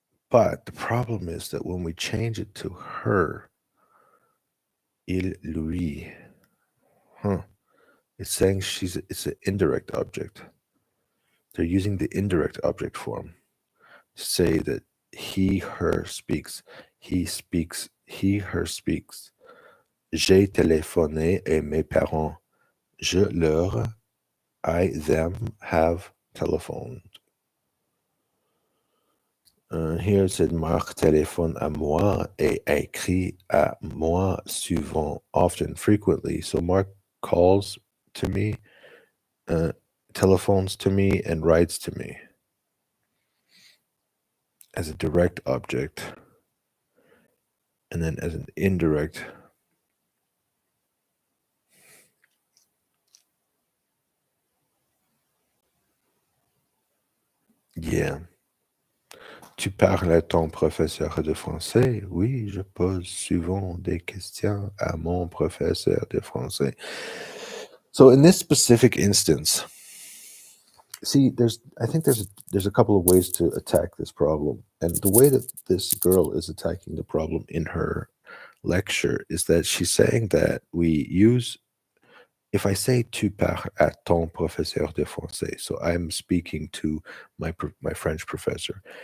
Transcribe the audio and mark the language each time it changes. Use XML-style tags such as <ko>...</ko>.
<en>But the problem is that when we change it to her, il, lui, huh? It's saying it's an indirect object. They're using the indirect object form to say that he, her speaks. He speaks, he, her speaks.</en> <fr>J'ai téléphoné et mes parents. Je leur,</fr> <en>I, them, have telephoned. Here it said</en> <fr>Marc téléphone à moi et écrit à moi souvent,</fr> <en>often, frequently. So Mark calls to me, uh, telephones to me, and writes to me as a direct object, and then as an indirect. Yeah.</en> <fr>Tu parles à ton professeur de français? Oui, je pose souvent des questions à mon professeur de français.</fr> <en>So in this specific instance, see, I think there's a couple of ways to attack this problem. And the way that this girl is attacking the problem in her lecture is that she's saying that we use, if I say</en> <fr>tu parles à ton professeur de français,</fr> <en>so I'm speaking to my French professor.</en>